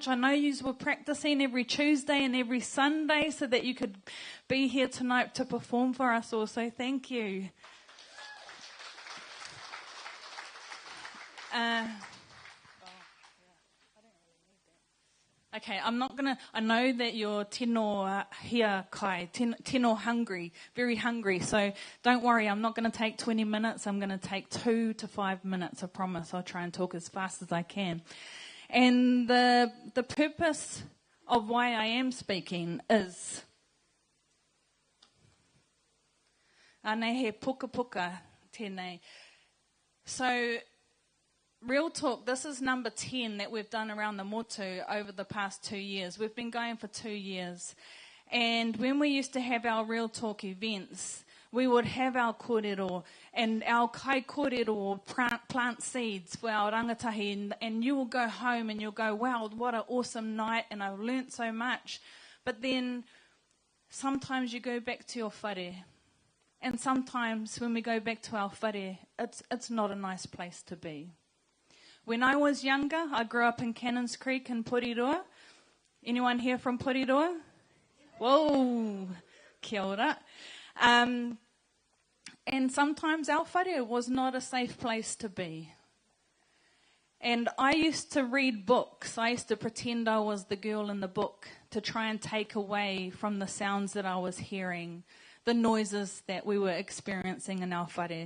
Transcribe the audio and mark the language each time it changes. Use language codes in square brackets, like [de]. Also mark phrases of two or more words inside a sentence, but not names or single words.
[en] I know you were practicing every Tuesday and every Sunday so that you could be here tonight to perform for us also. Thank you. Okay, I'm not going to... I know that you're [mi] tino hiakai, [en] tino hungry, very hungry. So don't worry, I'm not going to take 20 minutes. I'm going to take 2 to 5 minutes, I promise. I'll try and talk as fast as I can. And the purpose of why I am speaking is... [mi] Anei he puka puka tēnei. [en] So... Real talk, this is number 10 that we've done around the motu over the past 2 years. We've been going for 2 years. And when we used to have our real talk events, we would have our kōrero and our KAIKŌRERO plant seeds for our rangatahi. And you will go home and you'll go, wow, what an awesome night, and I've learnt so much. But then sometimes you go back to your whare. And sometimes when we go back to our whare, it's not a nice place to be. When I was younger, I grew up in Cannons Creek in Porirua. Anyone here from Porirua? Whoa, [mi] kia ora. [en] And sometimes our whare was not a safe place to be. And I used to read books. I used to pretend I was the girl in the book to try and take away from the sounds that I was hearing, the noises that we were experiencing in our whare.